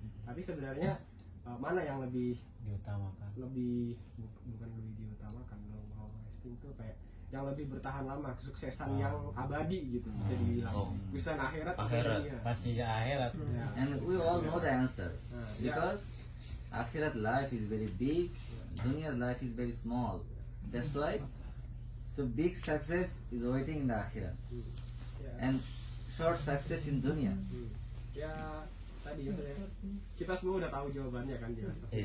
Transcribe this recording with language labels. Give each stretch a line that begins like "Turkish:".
Indonesian: Tapi sebenarnya mana yang lebih Diutamakan. Bukan lebih diutamakan,
English: long lasting
Indonesian: itu kayak yang lebih bertahan lama, kesuksesan yang abadi gitu bisa dibilang. Bisa akhirat. Pasti akhirat.
English: And we all know the answer, because akhirat life is very big, dunya life is very small. That's why so big success is waiting in the akhirat, and short success in dunya.
Indonesian: Ya tadi ya, kita semua udah tahu jawabannya kan jelas.